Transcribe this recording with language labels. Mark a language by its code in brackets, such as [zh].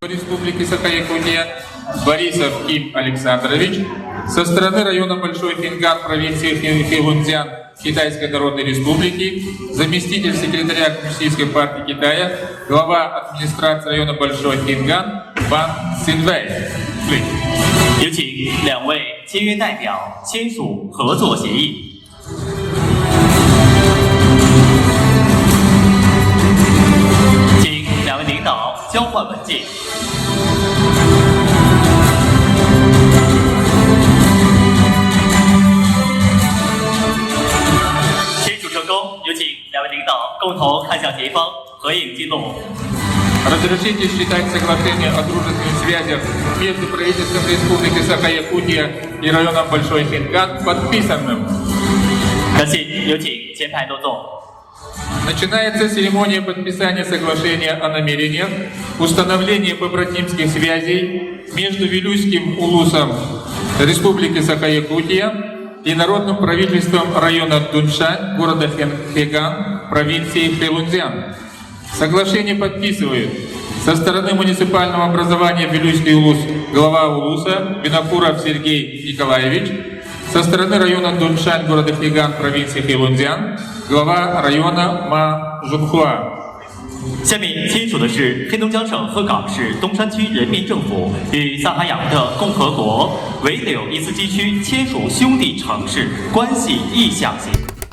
[ru] Республики Саха-Якутия Борисов Ким Александрович, со стороны района Большой Финган провинции Хэйлунцзян Китайской Народной Республики, заместитель секретаря Коммунистической партии Китая, глава администрации района Большой Финган Ван Синвэй. [zh] 有请两位签约代表签署合作协议。请两位领导交换文件。签署成功，有请两位领导共同看向前方，合影记录。 [ru] Разрешите считать соглашение о дружественных связях между правительством Республики Саха-Якутия и районом Большой Финган подписанным. [zh] 感谢，有请前排落座。 [ru] Начинается церемония подписания соглашения о намерениях установления побратимских связей между Вилюйским улусом Республики Саха-Якутия и народным правительством района Дуншань, города Феган, провинции Хэйлунцзян. Соглашение подписывают со стороны муниципального образования Вилюйский улус глава улуса Винокуров Сергей Николаевич, со стороны района Дуншань, города Феган, провинции Хэйлунцзян, глава района Ма Жунхуа. [zh] 下面签署的是黑龙江省鹤岗市东山区人民政府与萨哈亚的共和国维柳伊斯基区签署兄弟城市关系意向协议。